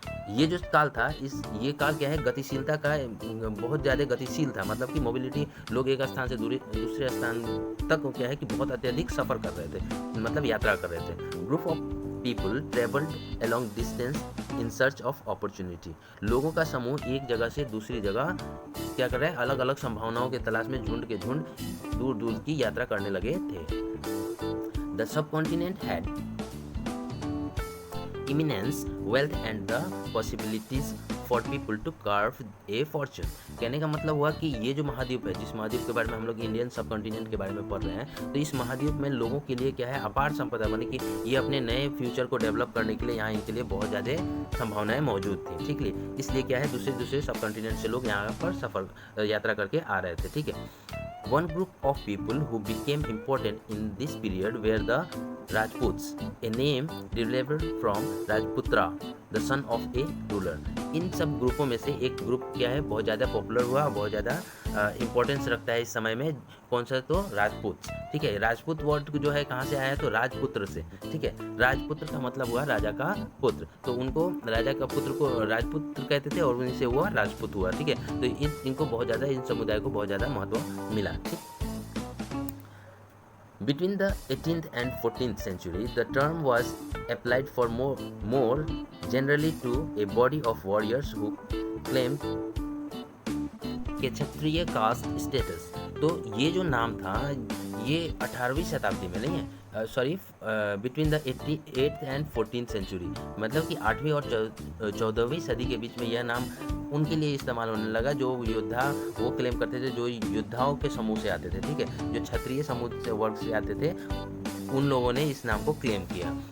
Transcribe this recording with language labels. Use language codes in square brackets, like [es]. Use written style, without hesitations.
[hi] ये जो काल था, ये काल क्या है, गतिशीलता का, बहुत ज़्यादा गतिशील था, मतलब कि मोबिलिटी, लोग एक स्थान से दूसरे स्थान तक क्या है कि बहुत अत्यधिक सफ़र कर रहे थे, मतलब यात्रा कर रहे थे। [en] Group of people travelled along distance in search of opportunity. [hi] लोगों का समूह एक जगह से दूसरी जगह क्या कर रहे हैं, अलग अलग संभावनाओं के तलाश में झुंड के झुंड दूर दूर की यात्रा करने लगे थे। [en] The subcontinent had immense wealth and the possibilities for people to carve a fortune। [hi] कहने का मतलब हुआ कि ये जो महाद्वीप है, जिस महाद्वीप के बारे में हम लोग इंडियन सब कॉन्टिनेंट के बारे में पढ़ रहे हैं, तो इस महाद्वीप में लोगों के लिए क्या है, अपार संपदा, माने कि ये अपने नए फ्यूचर को डेवलप करने के लिए यहाँ इनके लिए बहुत ज़्यादा संभावनाएं मौजूद थी। ठीक है, इसलिए क्या है, दूसरे सब कॉन्टिनेंट से लोग यहाँ पर यात्रा करके आ रहे थे। [en] ठीक है, one group of people who became important in this period were the Rajputs, a name derived from Rajputra, the son of a ruler। [hi] इन सब ग्रुपों में से एक ग्रुप क्या है, बहुत ज़्यादा पॉपुलर हुआ, बहुत ज़्यादा इंपॉर्टेंस रखता है इस समय में। कौन सा, तो राजपूत। ठीक है, राजपूत वर्ड जो है कहाँ से आया, तो राजपुत्र से। ठीक है, राजपुत्र का मतलब हुआ राजा का पुत्र, तो उनको राजा का पुत्र को राजपुत्र कहते थे और उनसे हुआ राजपूत हुआ। ठीक है, तो इनको बहुत ज़्यादा, इन समुदाय को बहुत ज़्यादा महत्व मिला। [en] ठीक, Between the 18th and 14th century, the term was applied for more generally to a body of warriors who claimed Kshatriya caste status. [hi] तो ये जो नाम था ये 18वीं शताब्दी में नहीं है, [en] sorry, between the 8th and 14th century, [hi] मतलब कि 8वीं और 14वीं सदी के बीच में यह नाम उनके लिए इस्तेमाल होने लगा जो योद्धा वो क्लेम करते थे, जो योद्धाओं के समूह से आते थे, ठीक है, जो क्षत्रिय समूह से वर्ग से आते थे, उन लोगों ने इस नाम को क्लेम किया।